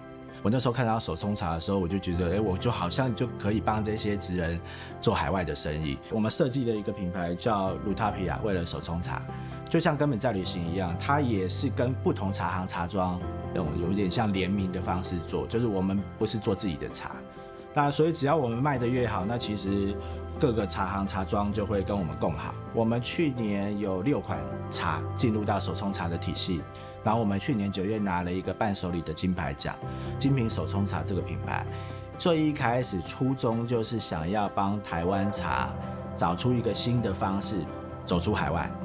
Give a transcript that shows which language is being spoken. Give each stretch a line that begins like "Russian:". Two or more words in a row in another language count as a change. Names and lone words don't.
Chinese: 我那時候看到手冲茶的時候，我就覺得，我就好像就可以幫這些職人做海外的生意。我們設計了一個品牌叫 Lutopia， 為了手冲茶，就像根本在旅行一樣，它也是跟不同茶行茶莊有一點像聯名的方式做，就是我們不是做自己的茶。那所以只要我們賣得越好，那其實各個茶行茶莊就會跟我們共好。我們去年有6款茶進入到手沖茶的體系。然後我們去年9月拿了一個伴手禮的金牌獎，精品手沖茶這個品牌，最一開始初衷就是想要幫台灣茶找出一個新的方式走出海外。